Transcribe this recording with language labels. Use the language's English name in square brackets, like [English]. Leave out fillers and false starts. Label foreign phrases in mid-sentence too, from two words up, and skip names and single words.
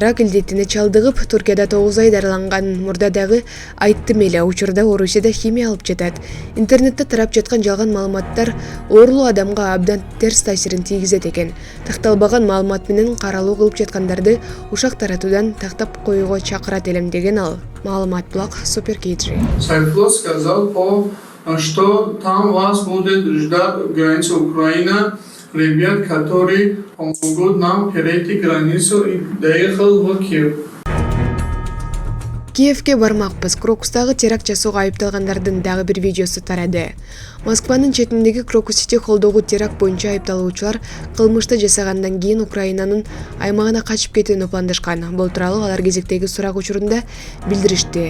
[Kyrgyz] Рак илдетине чалдыгып, Туркияда 9 ай дарыланган. Мурда дагы айттым эле, учурда Орусияда химия алып жатат. Интернетте тарап жаткан жалган маалыматтар оорулуу адамга абдан терс таасирин тийгизет экен. Такталбаган маалымат менен каралуу кылып жаткандарды ушак таратуудан тактап коюуга чакырат элем деген ал. Маалымат блог Супер Кейджи. [Russian] Сайфулло сказал что там вас будет ждать граница Украины, ребят, которые помогут нам перейти границу, и доехал в Киев. [Kyrgyz] Киевке бармакпыз. Крокустагы теракт жасоого айыпталгандардын дагы бир видеосу тарады. Москванын четиндеги Крокус-Сити холдогу теракт боюнча айыпталуучулар кылмышты жасагандан кийин Украинанын аймагына качып кетүүнү пландашкан. Бул тууралуу алар кезектеги сурак учурунда билдиришти.